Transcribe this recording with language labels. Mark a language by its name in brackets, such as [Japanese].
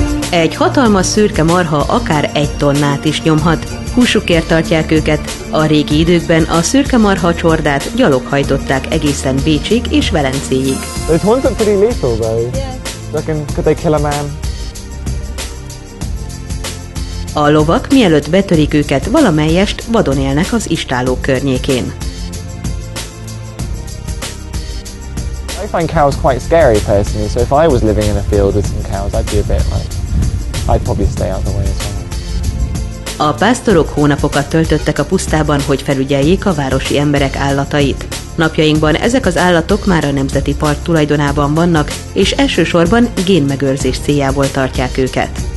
[Hungarian] Egy hatalmas szürke marha akár 1 tonnát is nyomhat. Húsukért tartják őket. A régi időkben a szürke marha csordát gyalog hajtották egészen Bécsig és Velencéig. [English] Those horns are pretty lethal though. Reckon could they kill a man? [Hungarian] A lovak mielőtt betörik őket, valamelyest vadon élnek az istállók környékén. [English] I find cows quite scary personally, so if I was living in a field with some cows, I'd be a bit like, I'd probably stay out of the way as well. [Hungarian] A pásztorok hónapokat töltöttek a pusztában, hogy felügyeljék a városi emberek állatait. Napjainkban ezek az állatok már a Nemzeti Park tulajdonában vannak, és elsősorban génmegőrzés céljából tartják őket.